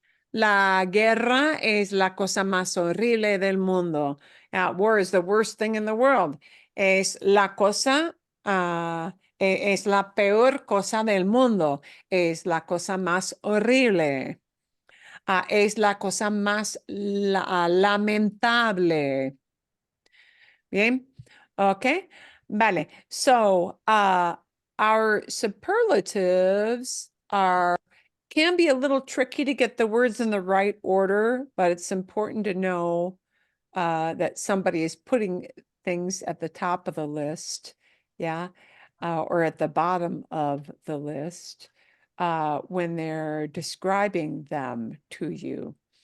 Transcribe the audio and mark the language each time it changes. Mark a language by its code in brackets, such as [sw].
[es] La guerra es la cosa más horrible del mundo. [en] War is the worst thing in the world. [es] Es la cosa, es la peor cosa del mundo. Es la cosa más horrible. Es la cosa más lamentable. Bien, okay, vale. [en] So, our superlatives can be a little tricky to get the words in the right order, but it's important to know that somebody is putting things at the top of the list, yeah, or at the bottom of the list when they're describing them to you.